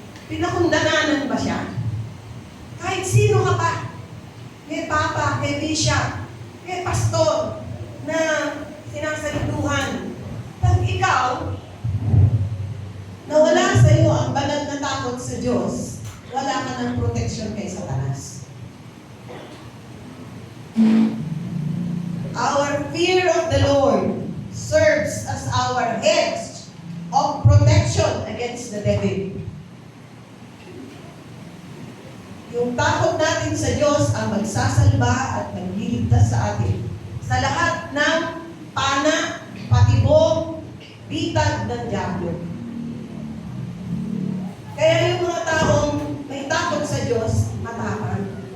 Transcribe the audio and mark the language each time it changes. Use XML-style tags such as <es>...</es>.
<tl>Pinakundananan ba siya? Kahit sino ka pa, may papa, may bishop, may pastor na sinasalituhan. Pag ikaw, nawala sa iyo ang banal na takot sa Diyos, wala ka ng protection kay Satanas.</tl> <en>Our fear of the Lord serves as our hedge of protection against the devil.</en> <tl>Yung takot natin sa Diyos ang magsasalba at magliligtas sa atin sa lahat ng pana, patibong, bitag ng diablo. Kaya yung mga taong may takot sa Diyos, matapang.</tl>